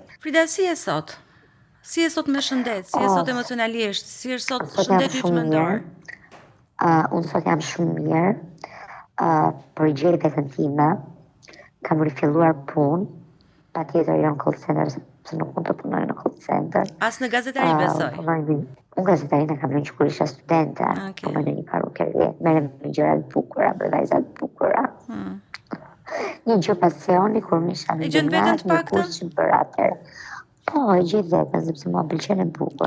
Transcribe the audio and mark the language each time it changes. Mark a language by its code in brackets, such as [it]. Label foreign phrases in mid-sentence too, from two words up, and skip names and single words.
[sq] Frida, si je sot? Si je sot me shëndet? Si je sot emocionalisht? Si është sot shëndeti yt mendor? Unë sot jam shumë mirë, për gjej veten time, kam rifilluar punë, patjetër jo në [en] call center, [sq] se nuk mund të punoj në [en] call center. [sq] As në gazetari besoj. Unë gazetarinë kam lënë që kur isha studente, punoj në një parukeri, merrem me gjëra të bukura, bëj vajza të bukura. Një gjë pasioni kur më isha në gjimnaz, një kurs që bëra atëherë. Po, e gjej veten, sepse mua pëlqen e bukur,